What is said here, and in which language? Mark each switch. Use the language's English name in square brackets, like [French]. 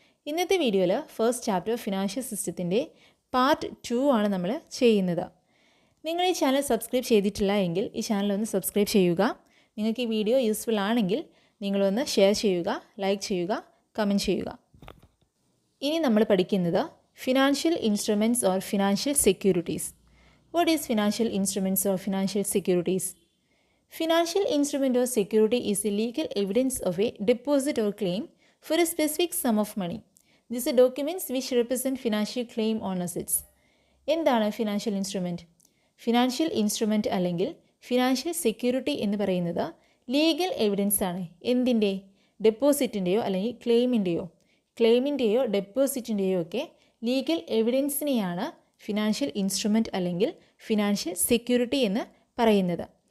[Malayalam] ഇന്നത്തെ വീഡിയോയിൽ first chapter financial സിസ്റ്റത്തിൻ്റെ പാർട്ട് 2 ആണ് നമ്മൾ ചെയ്യുന്നത്. നിങ്ങൾ ഈ ചാനൽ സബ്സ്ക്രൈബ് ചെയ്തിട്ടില്ല എങ്കിൽ ഈ ചാനൽ ഒന്ന് സബ്സ്ക്രൈബ് ചെയ്യുക. നിങ്ങൾക്ക് ഈ വീഡിയോ യൂസ്ഫുൾ ആണെങ്കിൽ നിങ്ങളൊന്ന് ഷെയർ ചെയ്യുക, ലൈക്ക് ചെയ്യുക, കമൻറ്റ് ചെയ്യുക. ഇനി നമ്മൾ പഠിക്കുന്നത് financial instruments or financial securities. [English] What is financial instruments or financial securities? Financial instrument or security is a legal evidence of a deposit or claim for a specific sum of money. These are documents which represent financial claim on assets. [Malayalam] എന്താണ് financial instrument? Financial instrument അല്ലെങ്കിൽ financial security എന്ന് പറയുന്നത് legal evidence ആണ്. എന്തിൻ്റെ? ഡെപ്പോസിറ്റിൻ്റെയോ അല്ലെങ്കിൽ ക്ലെയിമിൻ്റെയോ ഡെപ്പോസിറ്റിൻ്റെയോ ഒക്കെ legal എവിഡൻസിനെയാണ് financial instrument അല്ലെങ്കിൽ financial security എന്ന് പറയുന്നത്.